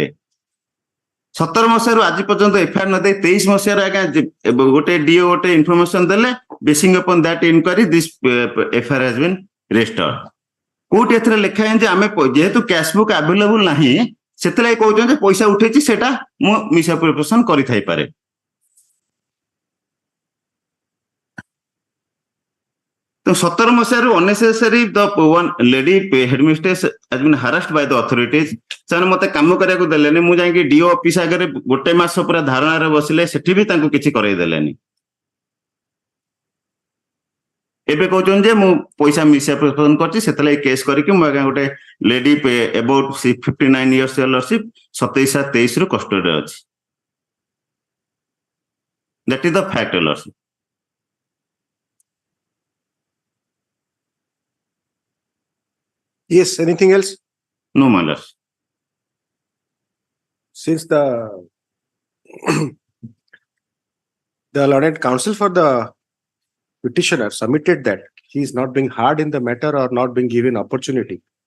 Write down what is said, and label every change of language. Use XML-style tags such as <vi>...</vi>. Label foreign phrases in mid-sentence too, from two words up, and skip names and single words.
<or>17 ମସିହାରୁ ଆଜି ପର୍ଯ୍ୟନ୍ତ ଏଫଆଇଆର ନ ଦେଇ 23 ମସିହାରେ ଆଜ୍ଞା ଗୋଟେ ଡିଓ ଗୋଟେ ଇନଫର୍ମେସନ ଦେଲେ,</or> <en>basing upon that inquiry this FIR has been registered.</en> <or>କୋଉଠି ଏଥିରେ ଲେଖା ହେଇଛି ଆମେ ଯେହେତୁ</or> <en>cash book available</en> <or>ନାହିଁ ସେଥିଲାଗି କହୁଛନ୍ତି ପଇସା ଉଠେଇଛି ସେଟା ମୁଁ ମିସଆପ୍ରୋପ୍ରିଏସନ କରିଥାଇପାରେ.</or> <en>ତ So 17 ମସିହାରୁ unnecessary the one lady headmistress has been harassed by the authorities.</en> <or>ସେମାନେ ମତେ କାମ କରିବାକୁ ଦେଲେନି, ମୁଁ ଯାଇକି DO ଅଫିସ ଆଗରେ ଗୋଟେ ମାସ ପୁରା ଧାରଣାରେ ବସିଲେ, ସେଠି ବି ତାଙ୍କୁ କିଛି କରେଇ ଦେଲେନି। ଏବେ କହୁଛନ୍ତି ଯେ ମୁଁ ପଇସା ମିସଆପ୍ରିହେନ୍ସନ କରିଛି, ସେଥିଲାଗି କେସ୍ କରିକି ମୁଁ ଆଜ୍ଞା ଗୋଟେ ଲେଡି</or> <en>about 59 years lordship</en> <or>27/23 ରୁ କଷ୍ଟଡିରେ ଅଛି।</or> <en>That is the fact, lordship. Yes, anything else? No, my lord. Since the learned counsel for the petitioner submitted that he is not being heard in the matter or not being given opportunity.</en>